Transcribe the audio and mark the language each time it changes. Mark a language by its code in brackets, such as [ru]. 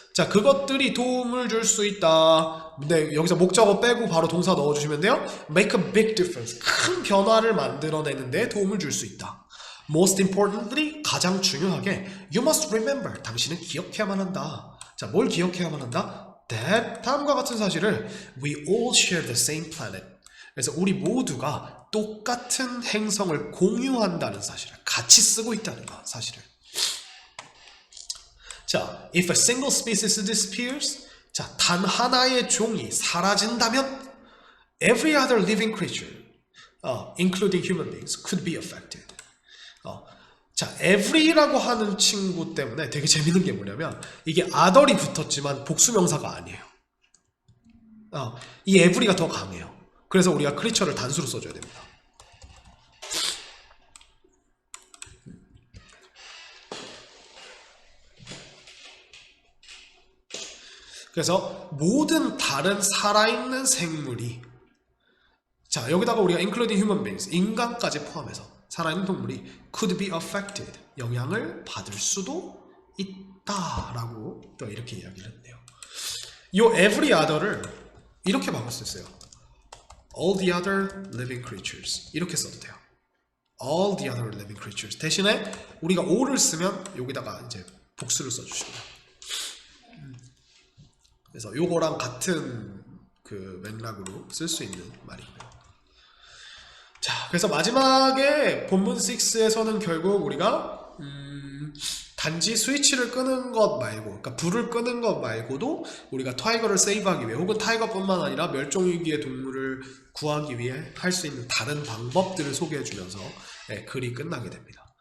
[ko] 자, 그것들이 도움을 줄 수 있다. 근데 여기서 목적어 빼고 바로 동사 넣어주시면 돼요. [en] Make a big difference. [ko] 큰 변화를 만들어내는데 도움을 줄 수 있다. [en] Most importantly, [ko] 가장 중요하게 [en] You must remember. [ko] 당신은 기억해야만 한다. 자, 뭘 기억해야만 한다? [en] That, [ko] 다음과 같은 사실을 [en] We all share the same planet. [ko] 그래서 우리 모두가 똑같은 행성을 공유한다는 사실을, 같이 쓰고 있다는 거, 사실을. [en] 자, if a single species disappears, 자, [ko] 단 하나의 종이 사라진다면 [en] every other living creature, including human beings, could be affected. [ko] 자, every라고 하는 친구 때문에 되게 재밌는 게 뭐냐면 이게 other이 붙었지만 복수명사가 아니에요. 이 every가 더 강해요. 그래서 우리가 creature를 단수로 써줘야 됩니다. 그래서 모든 다른 살아있는 생물이, 자, 여기다가 우리가 [en] including human beings, [ko] 인간까지 포함해서 살아있는 동물이 [en] could be affected, [ko] 영향을 받을 수도 있다라고 또 이렇게 이야기를 했네요. 이 every other를 이렇게 바꿀 수 있어요. [en] all the other living creatures 이렇게 써도 돼요. [ko] all the other living creatures 대신에 우리가 all을 쓰면 여기다가 이제 복수를 써주시면 돼요. 그래서 요거랑 같은 그 맥락으로 쓸 수 있는 말이고요. 자, 그래서 마지막에 본문 6에서는 결국 우리가 단지 스위치를 끄는 것 말고, 그러니까 불을 끄는 것 말고도 우리가 타이거를 세이브하기 위해, 혹은 타이거뿐만 아니라 멸종위기의 동물을 구하기 위해 할 수 있는 다른 방법들을 소개해주면서 글이 끝나게 됩니다.